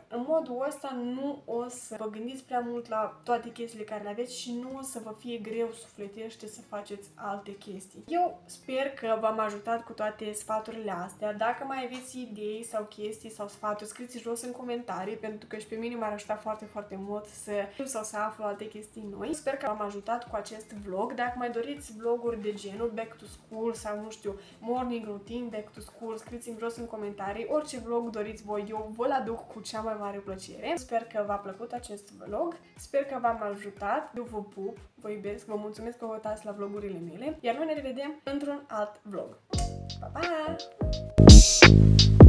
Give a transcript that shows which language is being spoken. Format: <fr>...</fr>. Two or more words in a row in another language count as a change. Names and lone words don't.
<ro>În modul ăsta nu o să vă gândiți prea mult la toate chestiile care le aveți și nu o să vă fie greu sufletește să faceți alte chestii. Eu sper că v-am ajutat cu toate sfaturile astea. Dacă mai aveți idei sau chestii sau sfaturi, scrieți jos în comentarii, pentru că și pe mine m-ar ajuta foarte, foarte mult să știu sau să aflu alte chestii noi. Sper că v-am ajutat cu acest vlog. Dacă mai doriți vloguri de genul</ro> <en>back to school</en> <ro>sau, nu știu,</ro> <en>morning routine, back to school,</en> <ro>scrieți-mi jos în comentarii. Orice vlog doriți voi, eu vă-l aduc cu cea mai mare plăcere. Sper că v-a plăcut acest vlog, sper că v-am ajutat. Eu vă pup, vă iubesc, vă mulțumesc că vă uitați la vlogurile mele, iar noi ne revedem într-un alt vlog. Pa, pa!</ro>